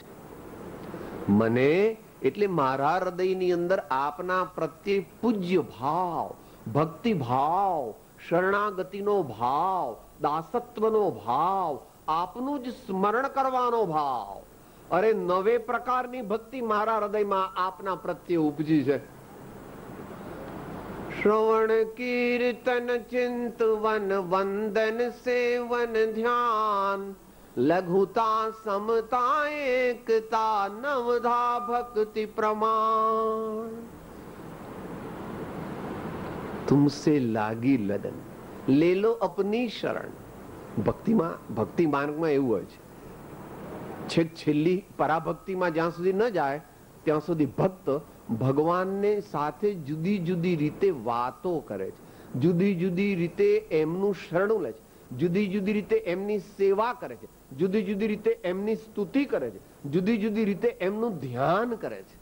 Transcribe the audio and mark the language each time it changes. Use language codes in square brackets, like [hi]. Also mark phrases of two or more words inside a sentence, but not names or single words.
[gu] મને એટલે મારા હૃદયની અંદર આપના પ્રત્યે પૂજ્ય ભાવ, ભક્તિ ભાવ, શરણાગતિનો ભાવ, દાસત્વનો ભાવ, આપનું જ સ્મરણ કરવાનો ભાવ, અરે નવે પ્રકારની ભક્તિ મારા હૃદયમાં આપના પ્રત્યે ઉપજી છે. શ્રવણ કીર્તન ચિંતવન વંદન સેવન ધ્યાન, લઘુતા સમતા એકતા નવધા ભક્તિ પ્રમાણ. [hi] तुमसे लागी लगन ले लो अपनी शरण. [gu] ભક્તિ માર્ગમાં એવું હોય છે, છેક છેલ્લી પરાભક્તિમાં જ્યાં સુધી ન જાય ત્યાં સુધી ભક્ત ભગવાનને સાથે જુદી જુદી રીતે વાતો કરે છે, જુદી જુદી રીતે એમનું શરણું લે છે, જુદી જુદી રીતે એમની સેવા કરે છે, જુદી જુદી રીતે એમની સ્તુતિ કરે છે, જુદી જુદી રીતે એમનું ધ્યાન કરે છે.